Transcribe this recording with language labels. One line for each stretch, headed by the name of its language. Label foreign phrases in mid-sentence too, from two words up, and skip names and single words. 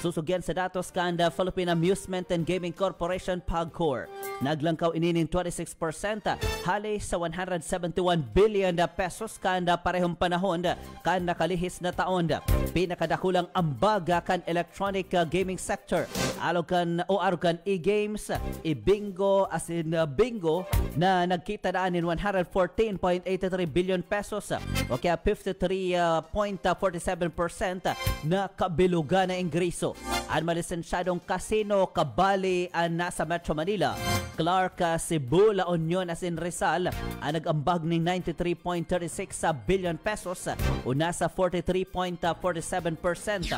Bikol: Susugyan sa datos kan Philippine Amusement and Gaming Corporation PAGCOR. Naglangkaw inining 26% hali sa 171 billion pesos kan parehong panahon kan nakalihis na taon. Pinakadakulang ambaga kan
English: electronic gaming sector.
Bikol: Arugan e-games, e-bingo as in bingo na nagkita daan in 114.83 billion pesos o kaya 53.47% na kabilugan na ingreso. Ang malisensyadong kasino kabali nasa Metro Manila, Clark, Cebu, La Union as in Rizal ang nag-ambag ng 93.36 billion pesos o nasa 43.47%.